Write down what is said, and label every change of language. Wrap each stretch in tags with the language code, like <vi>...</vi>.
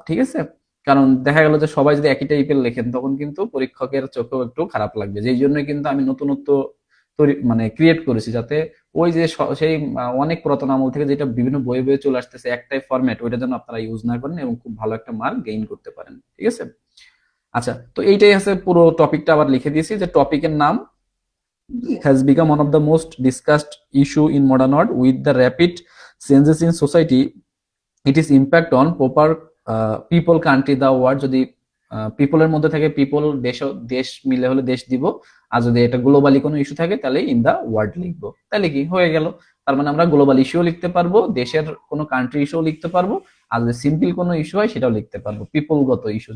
<bn>ঠিক আছে, কারণ দেখা গেল যে সবাই যদি একই টাইপের লেখেন তখন কিন্তু পরীক্ষকের চোখেও একটু খারাপ লাগবে। যেই জন্য কিন্তু আমি নতুনত্ব তৈরি মানে ক্রিয়েট করেছি, যাতে ওই যে সেই অনেক পুরাতন আমল থেকে যেটা বিভিন্ন বইয়ে বইয়ে চলে আসতেছে একটাই ফরম্যাট, ওইটা যেন আপনারা ইউজ না করেন এবং খুব ভালো একটা মার্ক গেইন করতে পারেন। ঠিক আছে, আচ্ছা, তো এইটাই আছে পুরো টপিকটা। আবার লিখে দিয়েছি যে টপিকের নাম</bn> <en>has become one of the most discussed issue in modern world with the rapid changes in society, it is impact on proper people, country, the world।</en> <bn>যদি পিপলের মধ্যে থাকে পিপল, দেশ, দেশ মিলে হলে দেশ দিব, আর যদি এটা গ্লোবালি কোনো ইস্যু থাকে তাহলে</bn> <en>in the world</en> <bn>লিখবো, তাহলে কি হয়ে গেল। তার মানে আমরা গ্লোবাল ইস্যুও লিখতে পারবো, দেশের কোনো কান্ট্রি ইস্যুও লিখতে পারবো, আর যদি সিম্পল কোনো ইস্যু হয় সেটাও লিখতে পারবো, পিপলগত ইস্যু।</bn>